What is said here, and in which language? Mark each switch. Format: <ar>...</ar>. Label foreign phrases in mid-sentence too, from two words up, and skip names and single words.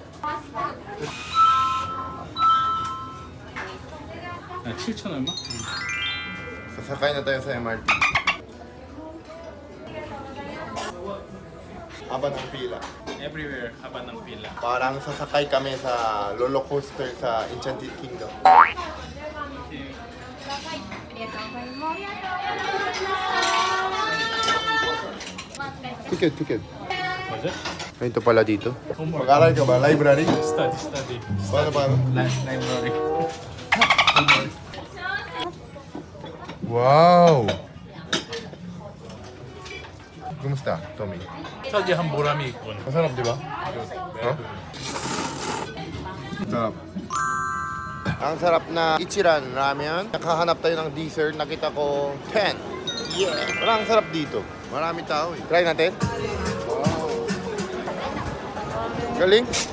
<ko>아, 7천 얼마?</ko> <tl>Sasakay na tayo sa MRT. Haba ng pila. Everywhere, haba ng pila. Parang sasakay kami sa roller coaster sa Enchanted Kingdom. Ticket.</tl> <ko>맞아?</ko> <tl>Ito pala dito. Homework. Mag-aral ka ba? Library? Study. Paano? Library. Wow! Kumusta, Tommy?</tl> <ko>스터디한 보람이 있군.</ko> <tl>Masarap, di ba? Huh? Sarap. Ang sarap na Ichiran ramen. Nakahanap tayo ng dessert. Nakita ko 10. Yeah! Parang ang sarap dito. Marami tao eh. Try natin. Wow! Galing?</tl>